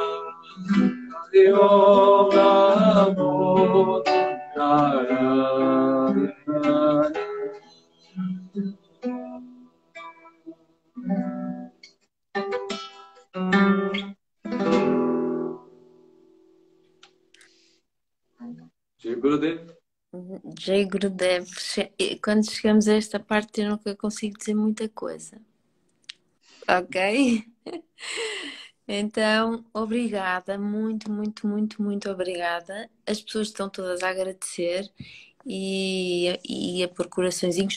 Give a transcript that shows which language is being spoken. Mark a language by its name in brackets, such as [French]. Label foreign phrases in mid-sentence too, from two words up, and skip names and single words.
[Sanskrit] हरि ॐ नमो नारायण. [Hindi] जय गुरुदेव. जय गुरुदेव. [Portuguese] Quando chegamos a esta parte, eu nunca consigo dizer muita coisa. Ok? Então, obrigada, muito, muito, muito, muito obrigada. As pessoas estão todas a agradecer e a pôr coraçõezinhos.